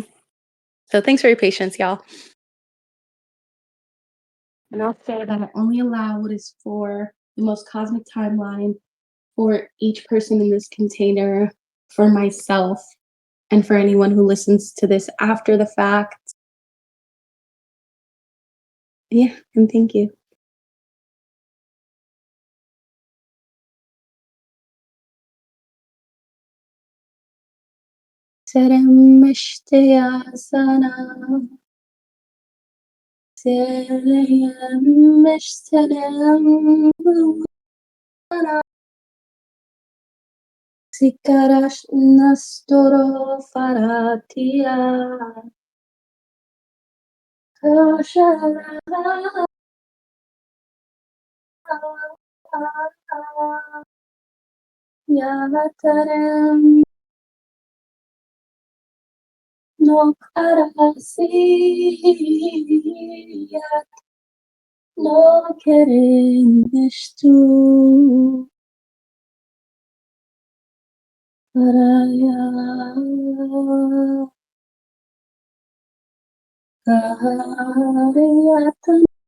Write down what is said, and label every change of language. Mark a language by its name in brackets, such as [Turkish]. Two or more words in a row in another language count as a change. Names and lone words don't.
[English] So thanks for your patience, y'all. And I'll say that I only allow what is for the most cosmic timeline for each person in this container, for myself, and for anyone who listens to this after the fact. Yeah, and thank you. Serem sana, serem sana, sikarash nastoro faratia, kashara. Yavataram no karasiyat no kerenishtu paraya kariyatan